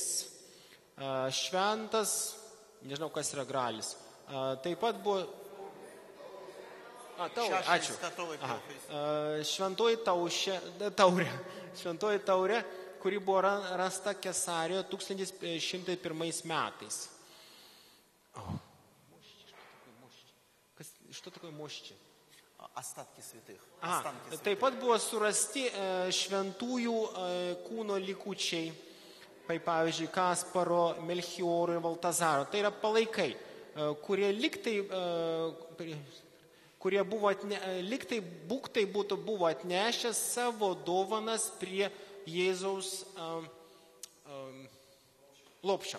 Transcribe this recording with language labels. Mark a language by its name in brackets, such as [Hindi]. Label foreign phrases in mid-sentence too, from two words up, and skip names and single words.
[Lithuanian] Šventas, nežinau, kas yra gralis. Taip pat buvo... Ačiū. Šventoji taurė, kuri buvo rasta Kesarijoje 1101 metais. [Russian] Что такое мощи? Остатки святых. [Lithuanian] Taip pat buvo surasti šventųjų kūno likučiai, pavyzdžiui, Kasparo, Melchioro ir Valtazaro. Tai yra palaikai, kurie buvo būktai buvo atnešę savo dovanas prie Jėzaus lopšio.